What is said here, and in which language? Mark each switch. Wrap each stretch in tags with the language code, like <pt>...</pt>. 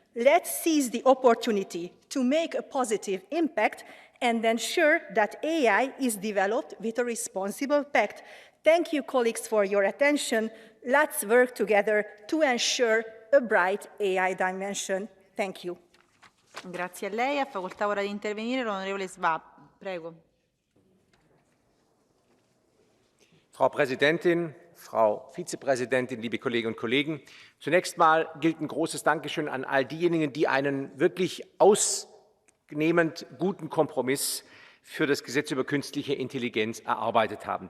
<en>Let's seize the opportunity to make a positive impact and ensure that AI is developed with a responsible pact. Thank you, colleagues, for your attention. Let's work together to ensure a bright AI dimension. Thank you.</en> <it>Grazie a lei. Ha facoltà ora di intervenire l'onorevole Schwab. Prego.</it> <de>Frau Präsidentin, Frau Vizepräsidentin, liebe Kolleginnen und Kollegen! Zunächst mal gilt ein großes Dankeschön an all diejenigen, die einen wirklich ausnehmend guten Kompromiss für das Gesetz über künstliche Intelligenz erarbeitet haben.</de>